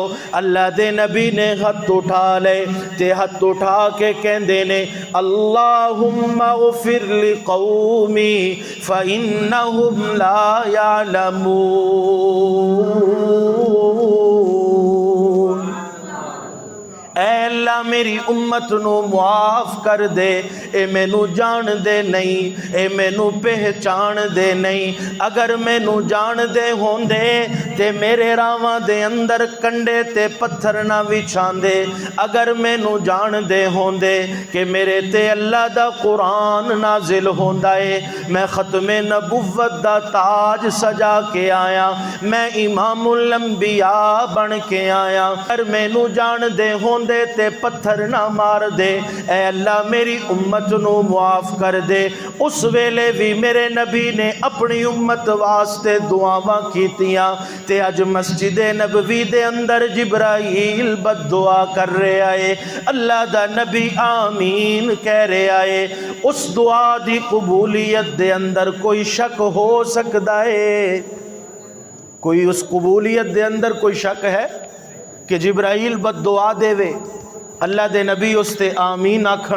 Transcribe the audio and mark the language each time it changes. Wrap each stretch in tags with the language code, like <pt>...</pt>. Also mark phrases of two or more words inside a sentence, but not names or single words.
<pa>اللہ دے نبی نے ہاتھ اٹھا لے تے ہاتھ اٹھا کے کہندے نے</pa> <ar>اللہم اغفر لقومی فإنہم لا یعلمون،</ar> <pa>اے اللہ اللہ میری امت نو معاف کر دے، اے مینو جان دے نہیں، اے مینو پہچان دے نہیں۔ اگر مینو جان دے ہوندے تے میرے راواں دے اندر کنڈے تے پتھر نہ وچھاندے۔ اگر مینو جان دے ہوندے کہ میرے تے اللہ دا قرآن نازل ہوندا ہے، میں ختم نبوت دا تاج سجا کے آیا، میں امام الانبیاء بن کے آیا۔ اگر مینو جان دے ہوندے تے پتھر نہ مار دے، اے اللہ میری امت نو معاف کر دے۔ اس ویلے بھی میرے نبی نے اپنی امت واسطے دعاواں کیتیاں، تے اج مسجد نبوی دے اندر جبرائیل بد دعا کر رہے آئے، اللہ دا نبی آمین کہہ رہے آئے۔ اس دعا دی قبولیت دے اندر کوئی شک ہو سکتا ہے؟ کوئی اس قبولیت دے اندر کوئی شک ہے کہ جبرائیل بد دعا دے وے اللہ دے نبی اس تے آمین آکھن؟</pa>